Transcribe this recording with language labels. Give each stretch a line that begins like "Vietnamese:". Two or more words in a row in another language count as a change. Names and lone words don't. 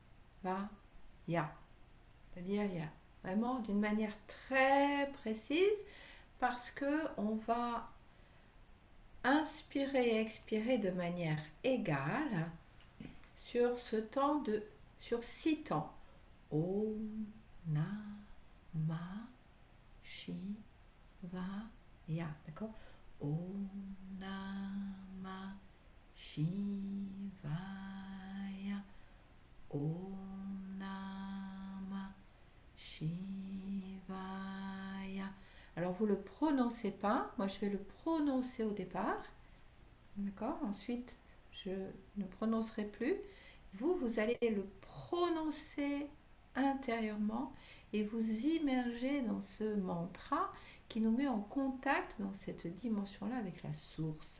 French: C'est-à-dire, il y a vraiment d'une manière très précise parce que on va inspirer et expirer de manière égale sur sur 6 temps.
Sanskrit: Om Namah Shivaya. D'accord? Om Namah Shivaya. Om Namah Shivaya.
French: Alors vous le prononcez pas, moi je vais le prononcer au départ, d'accord? Ensuite je ne prononcerai plus. Vous allez le prononcer intérieurement et vous immerger dans ce mantra qui nous met en contact dans cette dimension-là avec la source.